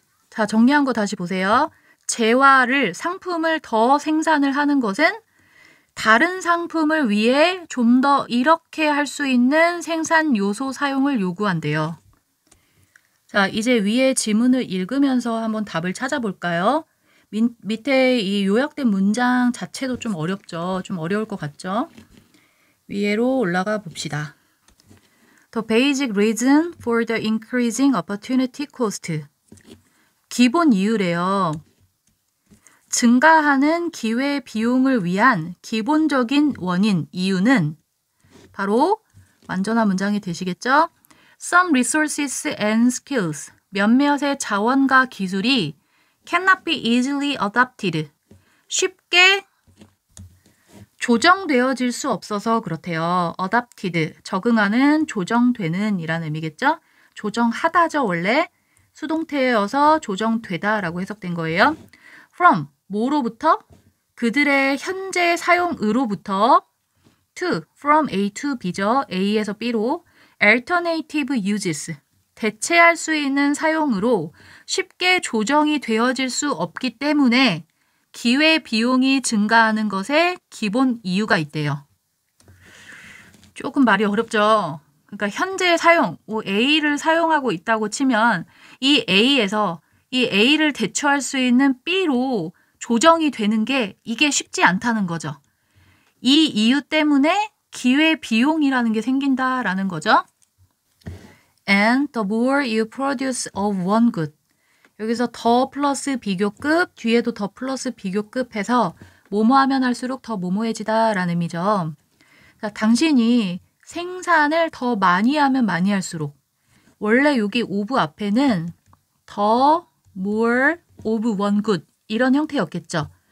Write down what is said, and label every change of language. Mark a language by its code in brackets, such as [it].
[ko] 자, 정리한 거 다시 보세요. 재화를, 상품을 더 생산을 하는 것은 다른 상품을 위해 좀 더 이렇게 할 수 있는 생산 요소 사용을 요구한대요. 자, 이제 위에 지문을 읽으면서 한번 답을 찾아볼까요? 밑에 이 요약된 문장 자체도 좀 어렵죠. 좀 어려울 것 같죠? 위로 올라가 봅시다. [en] The basic reason for the increasing opportunity cost. [ko] 기본 이유래요. 증가하는 기회 비용을 위한 기본적인 원인, 이유는 바로 완전한 문장이 되시겠죠? [en] Some resources and skills. [ko] 몇몇의 자원과 기술이 [en] cannot be easily adapted. [ko] 쉽게 조정되어질 수 없어서 그렇대요. adapted, 적응하는, 조정되는 이라는 의미겠죠? 조정하다죠, 원래. 수동태여서 조정되다라고 해석된 거예요. from, 뭐로부터? 그들의 현재 사용으로부터 to, from A to B죠. A에서 B로 alternative uses, 대체할 수 있는 사용으로 쉽게 조정이 되어질 수 없기 때문에 기회 비용이 증가하는 것에 기본 이유가 있대요. 조금 말이 어렵죠. 그러니까 현재 사용, A를 사용하고 있다고 치면 이 A에서 이 A를 대처할 수 있는 B로 조정이 되는 게 이게 쉽지 않다는 거죠. 이 이유 때문에 기회 비용이라는 게 생긴다라는 거죠. [en] And the more you produce of one good. [ko] 여기서 더 플러스 비교급, 뒤에도 더 플러스 비교급 해서 뭐뭐 하면 할수록 더 뭐뭐해지다 라는 의미죠. 자, 당신이 생산을 더 많이 하면 많이 할수록, 원래 여기 of 앞에는 더 [en] more of one good [ko] 이런 형태였겠죠.